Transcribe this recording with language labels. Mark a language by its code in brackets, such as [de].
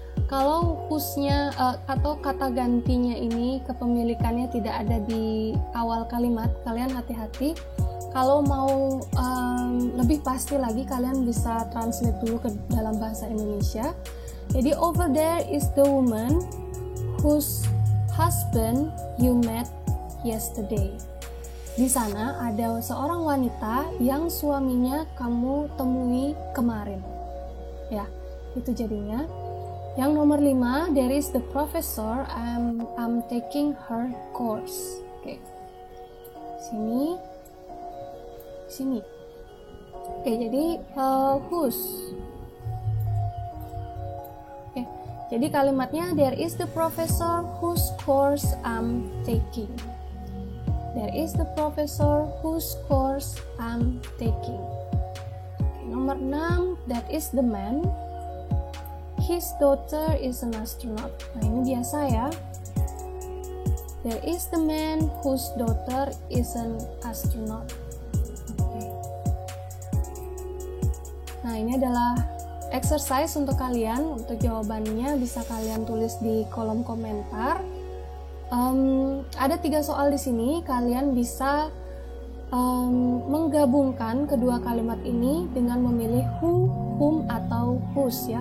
[id] Kalau whose-nya atau kata gantinya ini kepemilikannya tidak ada di awal kalimat, kalian hati-hati. Kalau mau lebih pasti lagi, kalian bisa translate dulu ke dalam bahasa Indonesia. [en] Jadi over there is the woman whose husband you met yesterday. [id] Di sana ada seorang wanita yang suaminya kamu temui kemarin. Ya, itu jadinya. Yang nomor 5, [en] there is the professor, I'm taking her course. Oke. [id] Sini. Oke, jadi whose. Oke. Jadi kalimatnya [en] there is the professor whose course I'm taking. There is the professor whose course I'm taking. [id] Oke, nomor 6, [en] that is the man. His daughter is an astronaut. [id] Nah, ini biasa ya. [en] There is the man whose daughter is an astronaut. Okay. [id] Nah, ini adalah exercise untuk kalian. Untuk jawabannya bisa kalian tulis di kolom komentar. Ada 3 soal di sini. Kalian bisa menggabungkan kedua kalimat ini dengan memilih who, whom, atau whose ya.